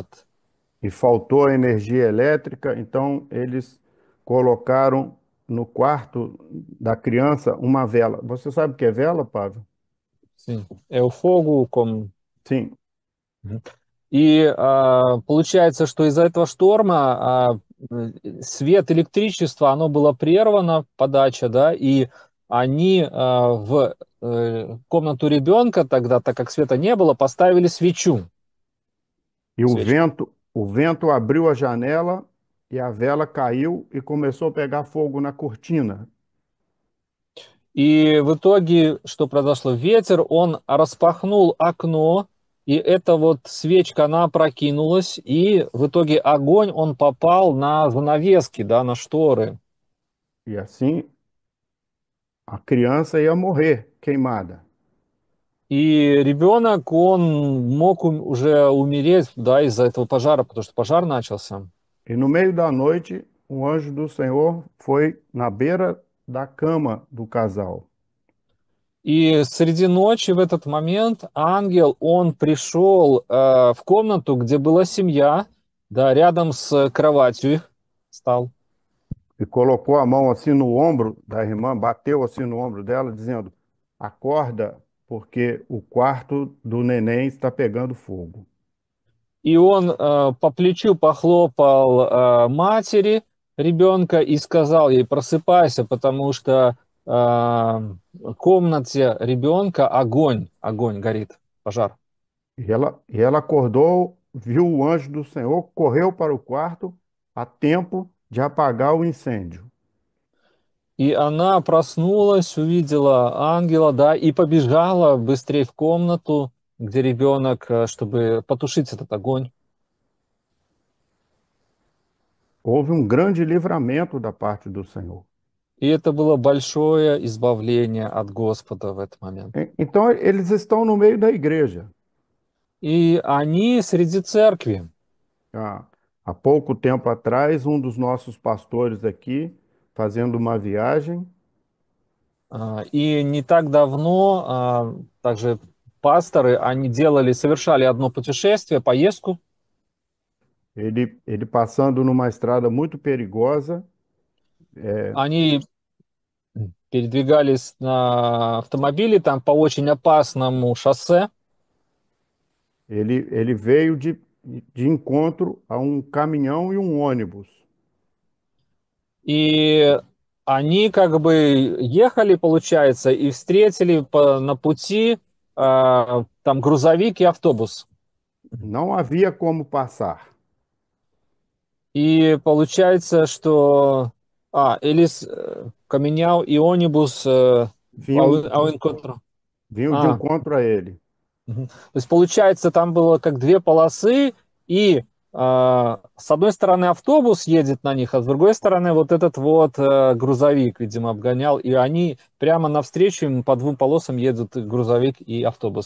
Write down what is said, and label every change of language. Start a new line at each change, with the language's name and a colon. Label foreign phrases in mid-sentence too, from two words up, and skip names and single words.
Portuguese: E faltou energia elétrica, então eles colocaram no quarto da criança uma vela. Você sabe o que é vela, Pablo? Sim. É o fogo, como... Sim.
Russian: И получается, что из-за этого шторма свет, электричество, оно было прервано, подача, да, и они в комнату ребенка тогда, так как света не было, поставили свечу,
Portuguese: E
Russian: свечку.
Portuguese: o vento abriu a janela e a vela caiu e começou a pegar fogo na cortina.
Russian: И в итоге, что произошло? Ветер, он распахнул окно, и эта вот свечка, она опрокинулась, и в итоге огонь, он попал на занавески, да, на шторы.
Portuguese: E assim a criança ia morrer queimada.
Russian: И ребенок, он мог уже умереть, да, из-за этого пожара, потому что пожар начался.
Portuguese: E no meio da noite, um anjo do Senhor foi na beira da cama do casal.
Russian: И среди ночи в этот момент ангел, он пришел в комнату, где была семья, да, рядом с кроватью их стал.
Portuguese: E colocou a mão assim no ombro da irmã, bateu assim no ombro dela, dizendo: Acorda, porque o quarto do neném está pegando fogo.
Russian: И он по плечу похлопал матери ребенка и сказал ей: просыпайся, потому что в комнате ребенка огонь горит, пожар.
Portuguese: E ela acordou, viu o anjo do Senhor, correu para o quarto a tempo de apagar o incêndio.
Russian: И она проснулась, увидела ангела, да, и побежала быстрее в комнату, где ребенок, чтобы потушить этот огонь.
Portuguese: Houve um grande livramento da parte do Senhor.
Russian: И это было большое избавление от Господа в этот момент.
Portuguese: Então, eles estão no meio da igreja.
Russian: И они среди церкви.
Portuguese: Há pouco tempo atrás, um dos nossos pastores aqui, fazendo uma viagem,
Russian: И не так давно также пасторы, они совершали одно путешествие, поездку.
Portuguese: ele passando numa estrada muito perigosa,
Russian: Они передвигались на автомобиле там по очень опасному шоссе.
Portuguese: ele veio de encontro a um caminhão e um ônibus.
Russian: И они как бы ехали, получается, и встретили на пути там грузовик и автобус.
Portuguese: Não havia como passar.
Russian: И получается, что
Portuguese: eles caminhão e ônibus Vinham, ao encontro. vinham de
Russian: А,
Portuguese: encontro a ele. мгм.
Russian: То есть, получается, там было как две полосы, и с одной стороны автобус едет на них, а с другой стороны вот этот вот грузовик, видимо, обгонял, и они прямо навстречу им по двум полосам едут грузовик и автобус.